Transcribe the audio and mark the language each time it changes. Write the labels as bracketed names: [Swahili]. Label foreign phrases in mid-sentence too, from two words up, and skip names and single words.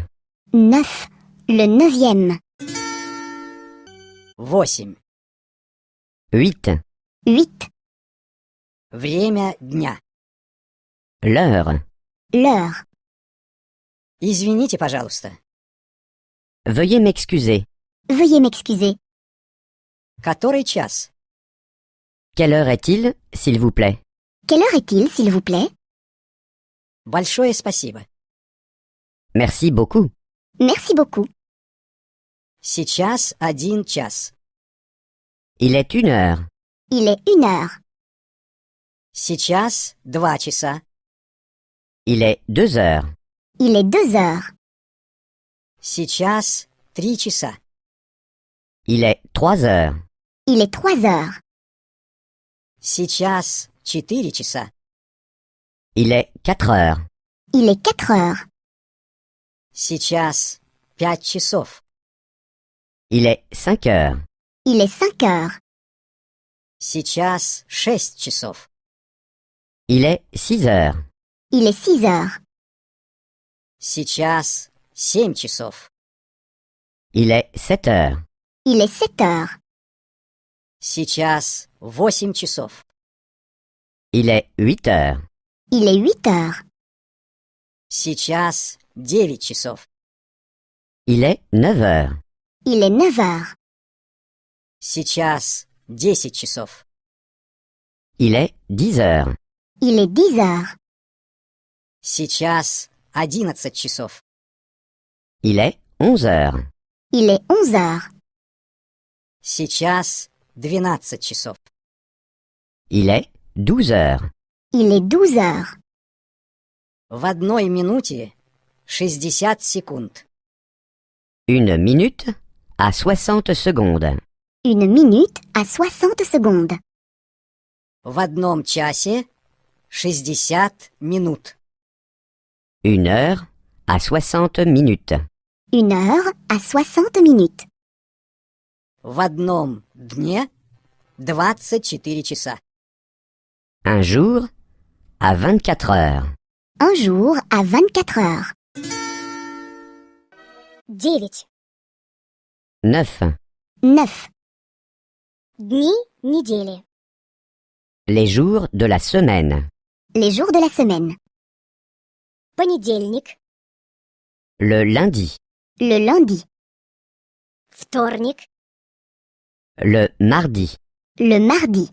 [French] 9. Le neuvième. 8. 8. 8. [Russian] Время дня. [French] L'heure. L'heure. [Russian] Извините, пожалуйста. [French] Veuillez m'excuser. Veuillez m'excuser. [Russian] Который час? [French] Quelle heure est-il, s'il vous plaît? Quelle heure est-il, s'il vous plaît? [Russian] Большое спасибо. [French] Merci beaucoup. Merci beaucoup. [Russian] Сейчас 1 час. [French] Il est 1 heure. Il est 1 heure. [Russian] Сейчас 2 часа. [French] Il est 2 heures. Il est 2 heures. [Russian] Сейчас 3 часа. [French] Il est 3 heures. Il est 3 heures. [Russian] Сейчас 4 часа. [French] Il est 4 heures. Il est 4 heures. [Russian] Сейчас 5 часов. [French] Il est 5 heures. Il est 5 heures. [Russian] Сейчас 6 часов. [French] Il est 6 heures. Il est 6 heures. [Russian] Сейчас 7 часов. [French] Il est 7 heures. Il est 7 heures. [Russian] Сейчас 8 часов. [French] Il est 8 heures. Il est 8 heures. [Russian] Сейчас 9 часов. [French] Il est 9 heures. Il est 9 heures. [Russian] Сейчас 10 часов. [French] Il est 10 heures. Il est 10 heures. [Russian] Сейчас 11 часов. [French] Il est 11 heures. Il est 11 heures. [Russian] Сейчас 12 часов. [French] Il est 12 heures. Il est 12 heures. [Russian] В 1 минуте 60 секунд. [French] 1 minute à 60 secondes. 1 minute à 60 secondes. [Russian] В 1 часе 60 минут. [French] 1 heure à 60 minutes. 1 heure à 60 minutes. [Russian] В 1 дне 24 часа. [French] Un jour à 24 heures. Un jour à 24 heures. 9. 9. 9. [Russian] Дни недели. [French] Les jours de la semaine. Les jours de la semaine. [Russian] Понедельник. [French] Le lundi. Le lundi. [Russian] Вторник. [French] Le mardi. Le mardi.